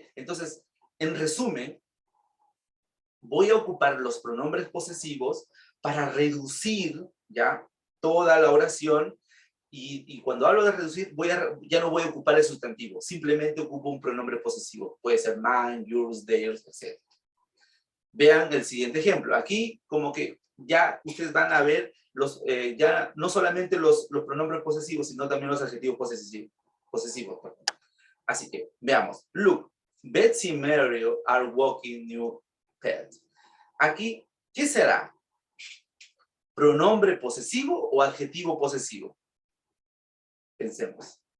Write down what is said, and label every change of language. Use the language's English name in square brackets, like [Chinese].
[Spanish] Entonces, en resumen, voy a ocupar los pronombres posesivos para reducir ya toda la oración y cuando hablo de reducir ya no voy a ocupar el sustantivo, simplemente ocupo un pronombre posesivo. Puede ser mine, yours, theirs, etc. Vean el siguiente ejemplo. Aquí como que ya ustedes van a ver ya no solamente los pronombres posesivos, sino también los adjetivos posesivos. Así que veamos. [English] Look, Betsy and Mario are walking new pet. [Spanish] Aquí, ¿qué será? ¿Pronombre posesivo o adjetivo posesivo? Pensemos.